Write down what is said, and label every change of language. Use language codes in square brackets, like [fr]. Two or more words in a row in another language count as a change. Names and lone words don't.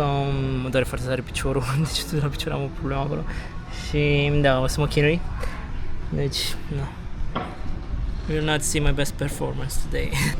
[ro] mă doare foarte tare piciorul, deci tot la picior am o problemă acolo și da, o să mă chinui, deci no. [en] Will not see my best performance today.